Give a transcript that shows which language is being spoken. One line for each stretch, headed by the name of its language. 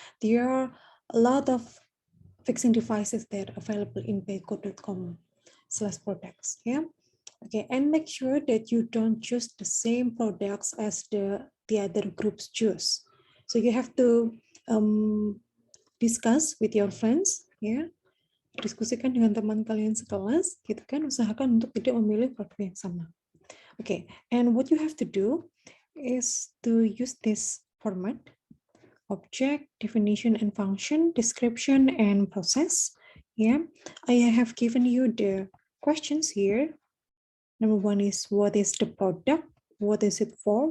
English: There are a lot of fixing devices that are available in peiko.com/products. Yeah. Okay, and make sure that you don't choose the same products as the other groups choose. So you have to discuss with your friends, ya.
Indonesian: Diskusikan dengan teman kalian sekelas, gitu kan. Usahakan untuk tidak memilih produk yang sama.
English: Okay, and what you have to do is to use this format: object, definition and function, description and process. Yeah, I have given you the questions here. Number 1 is, what is the product? What is it for?